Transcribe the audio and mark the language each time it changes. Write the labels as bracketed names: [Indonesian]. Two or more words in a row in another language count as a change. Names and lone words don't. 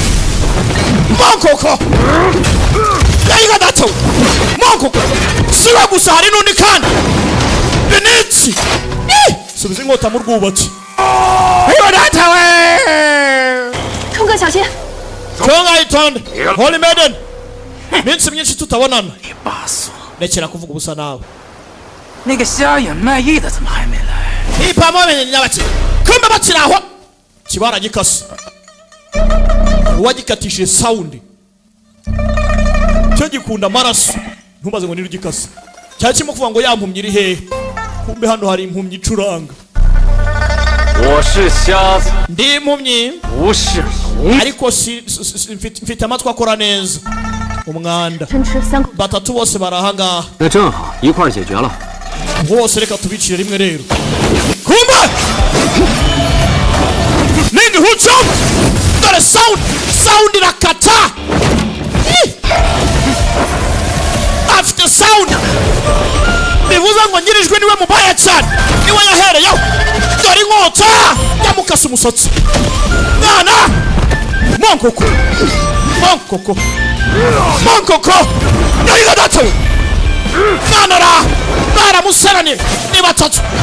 [Kinyarwanda] yayiga data monkoko siwe gusa hari n'undi kandi benitsi subiza inkota mu rwubatsi ayo data we [Chinese] 冲哥小心！ [Kinyarwanda] Chonga itonde Holy Maiden minsi myinshi tutabonana [Chinese] 你巴索， [Kinyarwanda] rekera kuvuga ubusa nawe [Chinese] 那个瞎眼卖艺的怎么还没来？ [Kinyarwanda] ipamo bene nyabaki kumbe bakiri aho kibara gikase uwagikatishije sound cyo gikunda amaraso ntumaze ngo nirugikase cyari kirimo kuvuga ngo yampumye iri hehe kumbe hano hari impumyi icuranga [Chinese] 我是瞎子， [Kinyarwanda] ndi impumyi [Chinese] 不是聋。 [Kinyarwanda] ariko mfite amatwi akora neza umwanda [Chinese] 生吃3口。 [Kinyarwanda] batatu bose barahangaha [Chinese] 那正好，一块儿解决了。 [Kinyarwanda] bose reka tubicire rimwe rero kumbe nini hucho dore sound irakata afite sound bivuze ngo nyirijwe niwe mubaya cyane niwe yahereyeho dore inkota yamukase umusatsi mwana monkoko nayiga datawe mwana baramuseranira ni batatu